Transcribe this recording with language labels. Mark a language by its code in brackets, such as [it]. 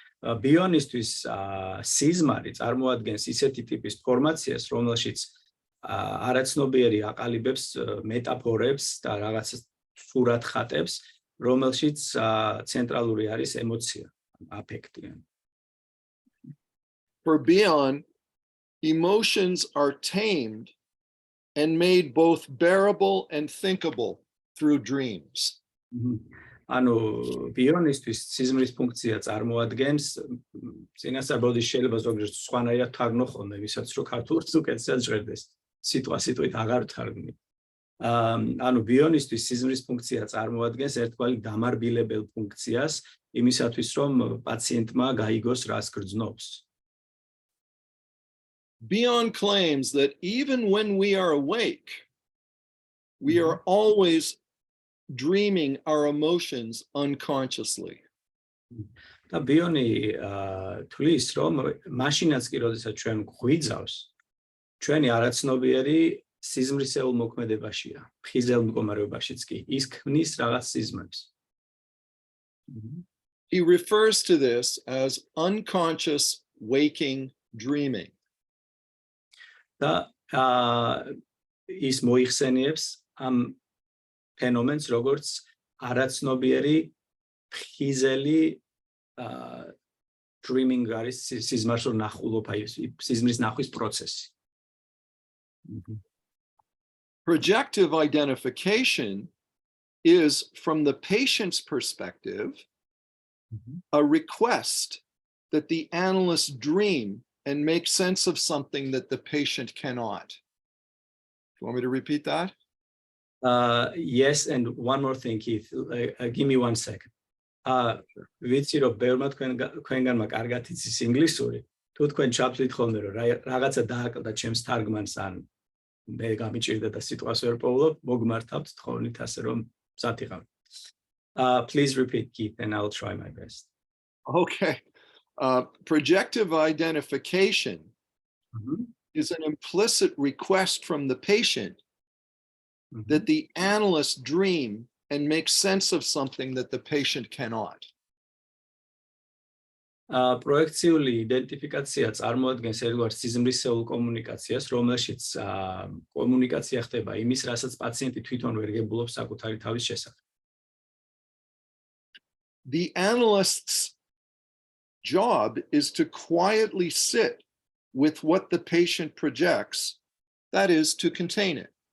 [ka] ბიონისტვის სიზმარი წარმოადგენს ისეთი ტიპის ფორმაციას, რომელშიც არაცნობიერი აყალიბებს მეტაფორებს და რაღაც სურათხატებს, რომელშიც ცენტრალური არის ემოცია, აფექტი. [en] For Beyond, emotions are tamed and made both bearable and thinkable through dreams. [ka] ანუ ბიონისტვის სიზმრის ფუნქცია წარმოადგენს წინასწარ შეიძლება ზოგიერთ სხვანაირად თარგმნო ხოლმე ვისაც რო ქართულს უკეთესად ჟღერდეს სიტყვით აღარ თარგმნი ანუ ბიონისტვის სიზმრის ფუნქცია წარმოადგენს ერთგვარი დამარბილებელ ფუნქციას იმისათვის რომ პაციენტმა გაიგოს რას გრძნობს. [en] Bion claims that even when we are awake, we are always dreaming our emotions unconsciously. [ka] და ბიონი თulis რომ მაშინაც კი როდესაც ჩვენ გვიძავს ჩვენი არაცნობიერი სიზმრისეულ მოქმედებაშია ფხიზელ მდგომარეობაშიც კი ის ქმნის რაღაც სიზმრებს. [en] He refers to this as unconscious waking dreaming. [ka] და ის მოიხსენიებს ამ ფენომენს როგორც არაცნობიერი ფხიზელი dreaming არის სიზმარს რო ნახულობ აი სიზმრის ნახვის პროცესი. [en] Projective identification is, from the patient's perspective, a request that the analyst dream and make sense of something that the patient cannot. Do you want me to repeat that? Yes, and one more thing, Keith. Give me 1 second. [ka] ვიცი რომ ბევრმა თქვენგანმა კარგად იცის ინგლისური, თუ თქვენ ჩაფლით ხოლმე რომ რაღაცა დააკლდა ჩემს თარგმანს ან მე გამიჭირდა და სიტყვას ვერ პოვლობ, მოგმართავთ თხოვნით ასე რომ მზად იყავ. [en] Please repeat, Keith, and I'll try my best. Okay. Projective identification is an implicit request from the patient that the analyst dream and make sense of something that the patient cannot. [ka] პროექციული იდენტიფიკაცია წარმოადგენს ერთგვარ სიზმრისეულ კომუნიკაციას, რომელშიც კომუნიკაცია ხდება იმის, რასაც პაციენტი თვითონ ვერ გებულობს საკუთარი თავის შესახებ. [en] The analyst's job is to quietly sit with what the patient projects, that is, to contain it.